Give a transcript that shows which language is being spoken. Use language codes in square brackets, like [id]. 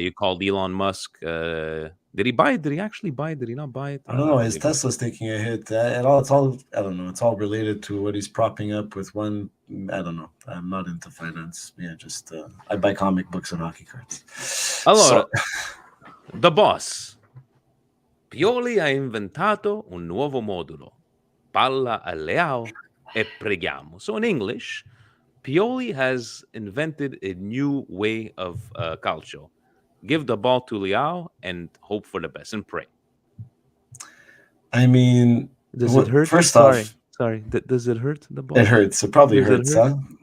[en] You called Elon Musk. Did he buy it? Did he actually buy it? Did he not buy it? I don't know. His Tesla's taking a hit. It's all. I don't know. It's all related to what he's propping up with one. I don't know. I'm not into finance. Yeah, just I buy comic books and hockey cards. [it] Allora, The Boss. Pioli ha inventato un nuovo modulo. Palla a Leao e preghiamo. [en] So in English, Pioli has invented a new way of calcio. Give the ball to Leao and hope for the best and pray. I mean, does it hurt? First sorry, off, sorry. Does it hurt the ball? It hurts. It probably hurts, huh?